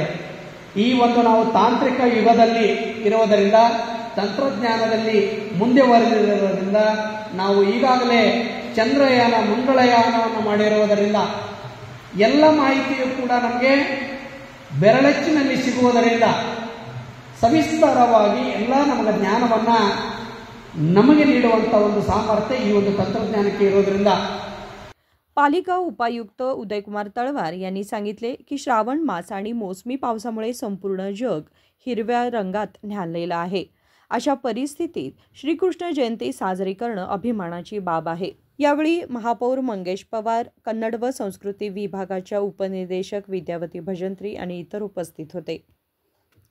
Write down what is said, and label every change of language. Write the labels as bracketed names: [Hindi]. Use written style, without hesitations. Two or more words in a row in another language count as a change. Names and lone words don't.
[Kannada] ಈ ಒಂದು ನಾವು ತಾಂತ್ರಿಕ ಯುಗದಲ್ಲಿ ಇರುವುದರಿಂದ, ತಂತ್ರಜ್ಞಾನದಲ್ಲಿ ಮುಂದುವರೆದಿರುವುದರಿಂದ, ನಾವು ಈಗಾಗಲೇ ಚಂದ್ರಯಾನ, ಮಂಗಳಯಾನವನ್ನು ಮಾಡಿರುವುದರಿಂದ ಎಲ್ಲ ಮಾಹಿತಿಯು ಕೂಡ ನಮಗೆ ಬೆರಳಚ್ಚಿನಲ್ಲಿ ಸಿಗುವುದರಿಂದ ಸವಿಸ್ತಾರವಾಗಿ ಎಲ್ಲ ನಮಗೆ ಜ್ಞಾನವನ್ನು ನಮಗೆ ನೀಡುವಂಥ ಒಂದು सामर्थ्य ಈ ಒಂದು ತಂತ್ರಜ್ಞಾನಕ್ಕೆ ಇರೋದ್ರಿಂದ. [Marathi] पालिका उपायुक्त उदयकुमार तळवार यांनी सांगितले की श्रावण मास आणि मोसमी पावसामुळे संपूर्ण जग हिरव्या रंगात न्हाणलेलं आहे. अशा परिस्थितीत श्रीकृष्ण जयंती साजरी करणं अभिमानाची बाब आहे. यावेळी महापौर मंगेश पवार, कन्नड व संस्कृती विभागाच्या उपनिदेशक विद्यावती भजंत्री आणि इतर उपस्थित होते.